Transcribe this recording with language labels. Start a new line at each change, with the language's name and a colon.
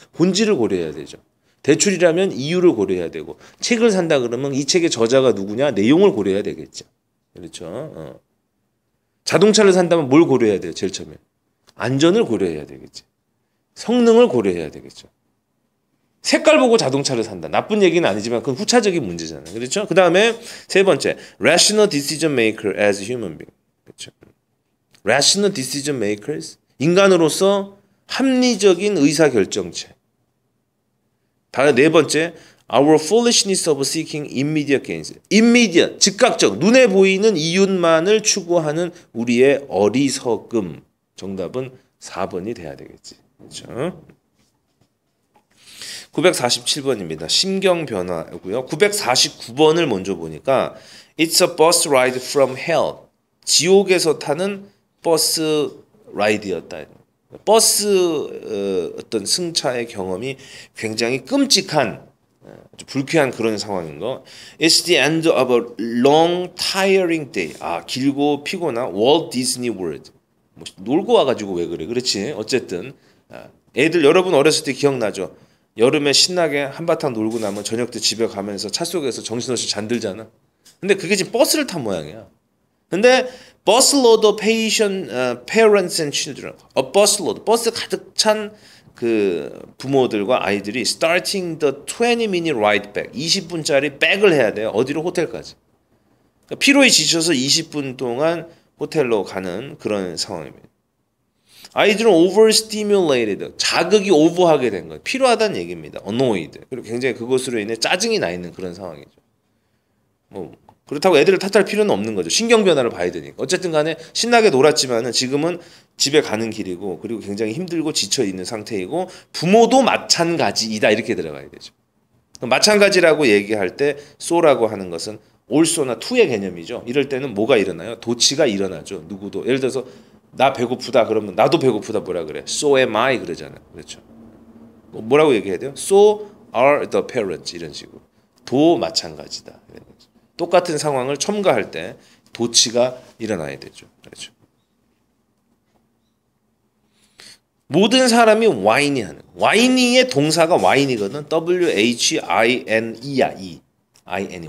Korean: 본질을 고려해야 되죠. 대출이라면 이유를 고려해야 되고, 책을 산다 그러면 이 책의 저자가 누구냐? 내용을 고려해야 되겠죠. 그렇죠. 자동차를 산다면 뭘 고려해야 돼요? 제일 처음에 안전을 고려해야 되겠죠. 성능을 고려해야 되겠죠. 색깔 보고 자동차를 산다. 나쁜 얘기는 아니지만 그건 후차적인 문제잖아요. 그렇죠? 그 다음에 세 번째,
English: rational decision maker as human being.
Korean: 그렇죠?
English: rational decision makers,
Korean: 인간으로서 합리적인 의사 결정체. 다음 네 번째,
English: our foolishness of seeking immediate gains.
Korean: immediate, 즉각적, 눈에 보이는 이윤만을 추구하는 우리의 어리석음. 정답은 4번이 돼야 되겠지. 그렇죠? 947번입니다. 심경 변화고요. 949번을 먼저 보니까
English: It's a bus ride from hell.
Korean: 지옥에서 타는 버스 라이드였다. 버스 어떤 승차의 경험이 굉장히 끔찍한 불쾌한 그런 상황인 거.
English: It's the end of a long tiring day.
Korean: 길고 피곤한 월트 디즈니 월드. 뭐 놀고 와가지고 왜 그래? 그렇지. 어쨌든 애들 여러분 어렸을 때 기억나죠? 여름에 신나게 한바탕 놀고 나면 저녁 때 집에 가면서 차 속에서 정신없이 잠들잖아. 근데 그게 지금 버스를 탄 모양이야.
English: 근데 busload of parents and children. A busload,
Korean: 버스 가득 찬 그 부모들과 아이들이
English: starting the 20-minute ride back.
Korean: 20분짜리 백을 해야 돼요. 어디로? 호텔까지. 그러니까 피로에 지쳐서 20분 동안 호텔로 가는 그런 상황입니다. 아이들은 overstimulated, 자극이 오버하게 된 거예요. 필요하다는 얘기입니다.
English: annoyed.
Korean: 그리고 굉장히 그것으로 인해 짜증이 나 있는 그런 상황이죠. 뭐 그렇다고 애들을 탓할 필요는 없는 거죠. 신경 변화를 봐야 되니까. 어쨌든 간에 신나게 놀았지만은 지금은 집에 가는 길이고, 그리고 굉장히 힘들고 지쳐 있는 상태이고, 부모도 마찬가지이다 이렇게 들어가야 되죠. 마찬가지라고 얘기할 때 so라고 하는 것은 also나 to의 개념이죠. 이럴 때는 뭐가 일어나요? 도치가 일어나죠. 누구도. 예를 들어서 나 배고프다 그러면 나도 배고프다 뭐라 그래?
English: So am I
Korean: 그러잖아요. 그렇죠. 뭐라고 얘기해야 돼요?
English: So are the parents
Korean: 이런 식으로. 도 마찬가지다. 똑같은 상황을 첨가할 때 도치가 일어나야 되죠. 그렇죠. 모든 사람이 whiny 하는. whiny의 동사가 whiny거든.
English: W-H-I-N-E야. I-N-E.